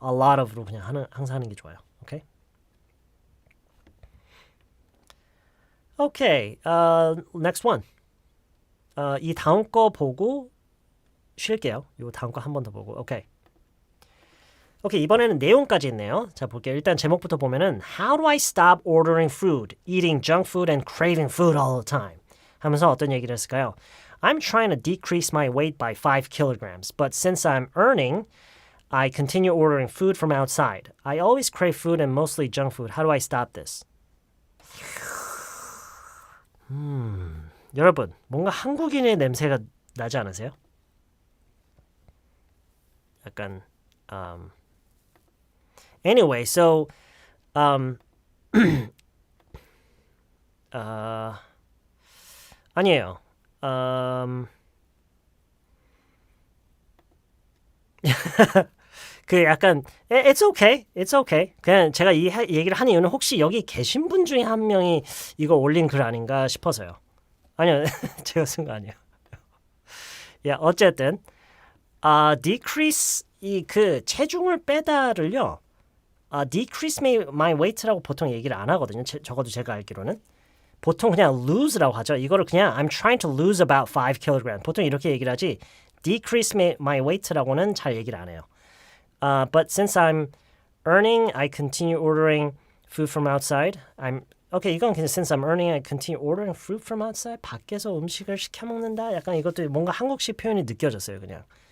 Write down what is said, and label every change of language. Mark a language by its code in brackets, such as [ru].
[ko] a lot of로 그냥 항상 하는 게 좋아요. 오케이? [en] Okay. Next one. [ko] 이 다음 거 보고 쉴게요. 이 다음 거 한 번 더 보고. 오케이. 오케이, 이번에는 내용까지 있네요. 자, 볼게요. 일단 제목부터 보면은 [en] How do I stop ordering food, eating junk food and craving food all the time? [ko] 하면서 어떤 얘기를 했을까요? [en] I'm trying to decrease my weight by 5 kilograms, but since I'm earning, I continue ordering food from outside. I always crave food and mostly junk food. How do I stop this? [ko] 여러분, 뭔가 한국인의 냄새가 나지 않으세요? 약간 [en] Anyway, so [ko] 아니에요. 그 약간 [en] It's okay. It's okay. [ko] 그냥 제가 이 얘기를 하는 이유는 혹시 여기 계신 분 중에 한 명이 이거 올린 글 아닌가 싶어서요. 아니요. 제가 쓴 거 아니에요. 야, 어쨌든 decrease 이 그 체중을 빼다를요. decrease my weight라고 보통 얘기를 안 하거든요. 적어도 제가 알기로는. 보통 그냥 lose라고 하죠. 이거를 그냥 [en] I'm trying to lose about 5 kilograms. [ko] 보통 이렇게 얘기를 하지 [en] decrease my weight [ko] 라고는 잘 얘기를 안 해요. [en] But since I'm earning, I continue ordering food from outside. Okay, [ko] 이건 그냥 [en] since I'm earning, I continue ordering food from outside. [ko] 밖에서 음식을 시켜 먹는다. 약간 이것도 뭔가 한국식 표현이 느껴졌어요, 그냥.